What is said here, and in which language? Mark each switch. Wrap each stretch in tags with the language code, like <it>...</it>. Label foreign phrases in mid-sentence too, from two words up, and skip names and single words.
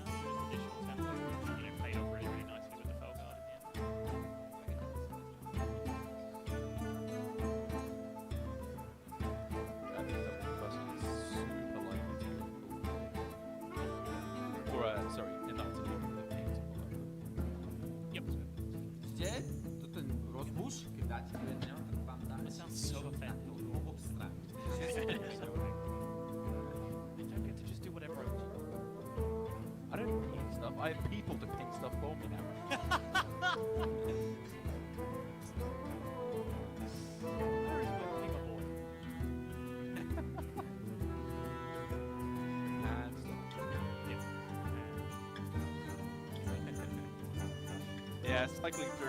<en>Just additional tempo, paid off really, really nicely with the Fell Guard in the end. I think double bust is super likely to be cool. Or, sorry, enough to make the paint. Yep.</en> <sk>Kde? To ten rozbuš, keď dáte do jedného, tak vám dá...</sk> <en>That sounds so offended.</en> <sk>Oboch strán.</sk> <en>They don't get to just do whatever I want. I don't ping stuff. I have people to ping stuff for me now. Where is my ping board? And yeah, cycling through.</en>